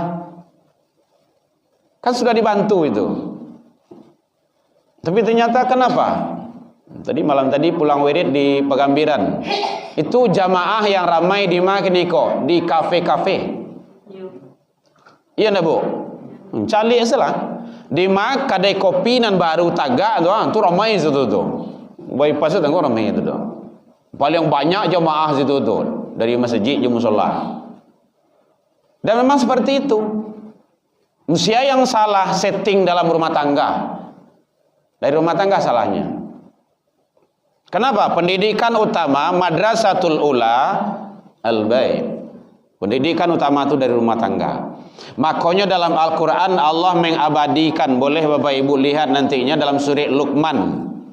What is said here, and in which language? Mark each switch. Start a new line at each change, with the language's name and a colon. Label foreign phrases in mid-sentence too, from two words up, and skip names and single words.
Indonesian: Kan sudah dibantu itu. Tapi ternyata kenapa? Malam tadi pulang wirid di Pegambiran. Itu jamaah yang ramai di Makiniko, di kafe-kafe. Iya enggak, Bu? Cali salah.
Minangkabau: Di Mak kadai kopi nan baru tagak tu ramai situ tu.
Indonesian: bypass itu tengok ramai itu tu. Paling banyak jemaah situ tu dari masjid je musola. Dan memang seperti itu. Usia yang salah setting dalam rumah tangga. Dari rumah tangga salahnya. Kenapa? Pendidikan utama
Arabic: المدرسة الأولى البيت.
Indonesian: Pendidikan utama itu dari rumah tangga. Makanya dalam Al-Quran Allah mengabadikan, boleh Bapak Ibu lihat nantinya dalam surah Luqman.